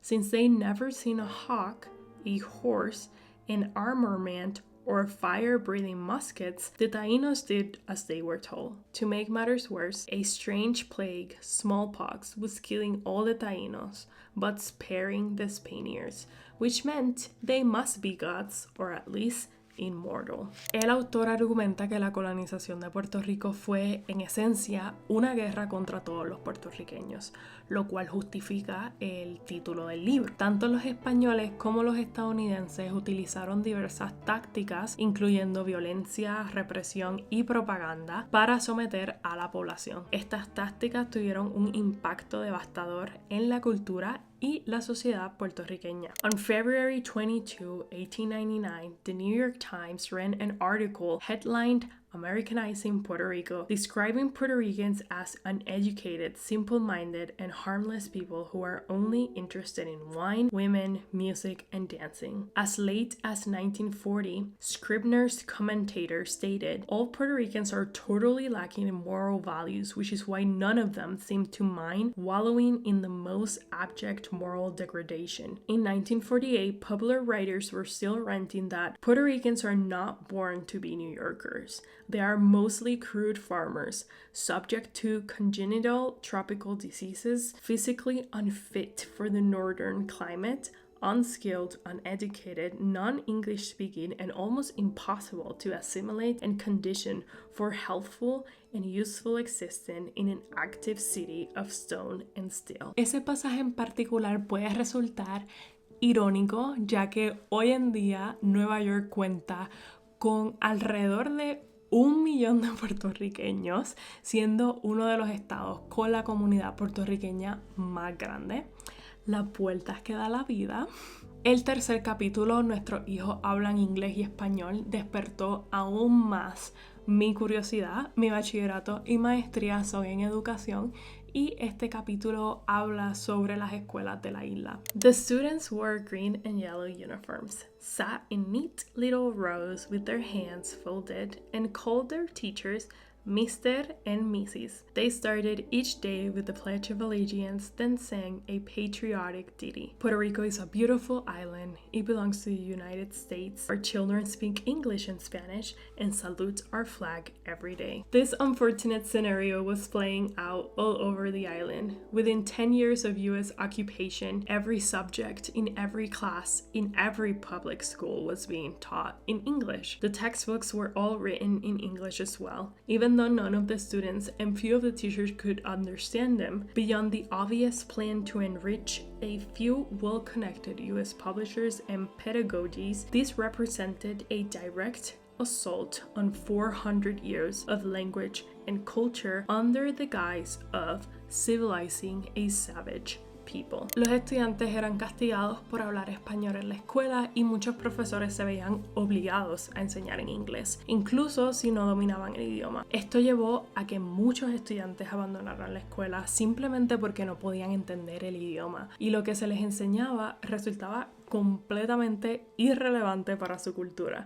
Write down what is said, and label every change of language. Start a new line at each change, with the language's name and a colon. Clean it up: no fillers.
English: Since they never seen a hawk, a horse, an armament, or fire-breathing muskets, the Taínos did as they were told. To make matters worse, a strange plague, smallpox, was killing all the Taínos, but sparing the Spaniards, which meant they must be gods, or at least inmortal.
Spanish: El autor argumenta que la colonización de Puerto Rico fue, en esencia, una guerra contra todos los puertorriqueños, lo cual justifica el título del libro. Tanto los españoles como los estadounidenses utilizaron diversas tácticas, incluyendo violencia, represión y propaganda, para someter a la población. Estas tácticas tuvieron un impacto devastador en la cultura y la sociedad puertorriqueña.
English: On February 22, 1899, the New York Times ran an article headlined Americanizing Puerto Rico, describing Puerto Ricans as uneducated, simple-minded, and harmless people who are only interested in wine, women, music, and dancing. As late as 1940, Scribner's commentator stated, "All Puerto Ricans are totally lacking in moral values, which is why none of them seem to mind wallowing in the most abject moral degradation." In 1948, popular writers were still ranting that Puerto Ricans are not born to be New Yorkers. They are mostly crude farmers, subject to congenital tropical diseases, physically unfit for the northern climate, unskilled, uneducated, non-English speaking, and almost impossible to assimilate and condition for healthful and useful existence in an active city of stone and steel.
Spanish: Ese pasaje en particular puede resultar irónico, ya que hoy en día Nueva York cuenta con alrededor de 1 millón de puertorriqueños, siendo uno de los estados con la comunidad puertorriqueña más grande. Las vueltas que da la vida. El tercer capítulo, Nuestros hijos hablan inglés y español, despertó aún más mi curiosidad. Mi bachillerato y maestría son en educación y este capítulo habla sobre las escuelas de la isla.
English: The students wore green and yellow uniforms, sat in neat little rows with their hands folded, and called their teachers Mr. and Mrs. They started each day with the Pledge of Allegiance, then sang a patriotic ditty. Puerto Rico is a beautiful island. It belongs to the United States. Our children speak English and Spanish and salute our flag every day. This unfortunate scenario was playing out all over the island. Within 10 years of U.S. occupation, every subject in every class in every public school was being taught in English. The textbooks were all written in English as well. Even though none of the students and few of the teachers could understand them, beyond the obvious plan to enrich a few well-connected US publishers and pedagogies, this represented a direct assault on 400 years of language and culture under the guise of civilizing a savage people.
Spanish: Los estudiantes eran castigados por hablar español en la escuela y muchos profesores se veían obligados a enseñar en inglés, incluso si no dominaban el idioma. Esto llevó a que muchos estudiantes abandonaran la escuela simplemente porque no podían entender el idioma y lo que se les enseñaba resultaba completamente irrelevante para su cultura.